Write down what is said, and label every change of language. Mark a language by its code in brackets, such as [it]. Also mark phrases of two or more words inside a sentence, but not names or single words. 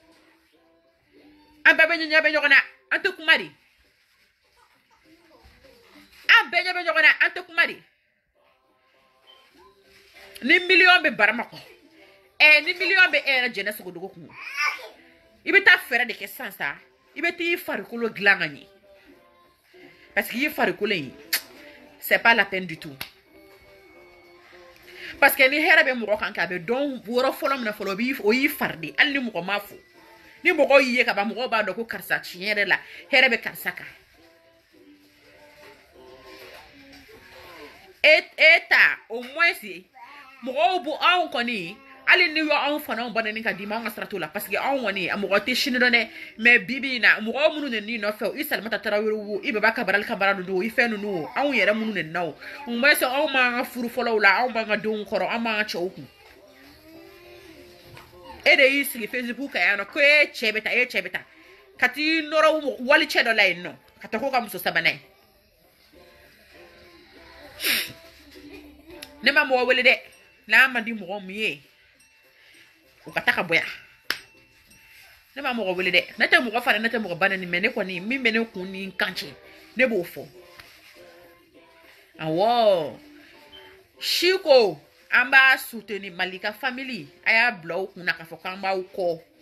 [bm] an bɛɛ bɛ ɲɛ bɛ ɲɔgɔn na an tɛ kuma de an bɛɛ ɲɛ bɛ ɲɔgɔn na an tɛ kuma de ni miliyɔn bɛ barama kɔ ni miliyɔn bɛ e yɛrɛ jɛnɛ sogodogo kun i bɛ taa fɛɛrɛ de kɛ sisan sa i bɛ t'i farikolo dilan ka ɲɛ [fr] parce que [bm] i farikolo in [fr] c'est pas la peine du tout parce que [bm] ni hɛrɛ bɛ mɔgɔ kan kɛ a bɛ dɔn yɔrɔ fɔlɔ min na fɔlɔ o y'i fari de hali ni mɔgɔ m'a fɔ ni mɔgɔ y'i ye ka ban mɔgɔw b'a dɔn ko karisa tiɲɛ yɛrɛ la hɛrɛ bɛ karisa kan e ta [fr] au moins [bm] mɔgɔw bu anw kɔni hali ni y'anw fanaw banani ka di ma anw ka sira t'o la [fr] parce que [bm] anw kɔni a mɔgɔ tɛ sini dɔn dɛ mais bibi in na mɔgɔ minnu nana i nɔfɛ i Salimata Tarawele wo i Baba Kabarali Kamara ninnu o i fɛn ninnu o anw yɛrɛ minnu nana o [fr] au moins [bm] anw m'an ka furu fɔlɔw la anw b'an ka denw kɔrɔ anw b'an ka cɛw kun e de y'i sigi Facebook kan yan nɔ ko e cɛ bɛ taa ka t'i nɔrɔ wali cɛ dɔ la yen nɔ ka taa k'o ka muso sabanan ye ne ma mɔgɔ wele dɛ n'a man di mɔgɔ min ye u ka taa ka bɔ yan ne ma mɔgɔ wele dɛ ne tɛ mɔgɔ fara ne tɛ mɔgɔ banani mais ne kɔni min bɛ ne kun ni n kan cɛ ne b'o fɔ awɔ Chiko an b'a soutenir Malika family a y'a bila u kunna k'a fɔ k'an b'aw kɔ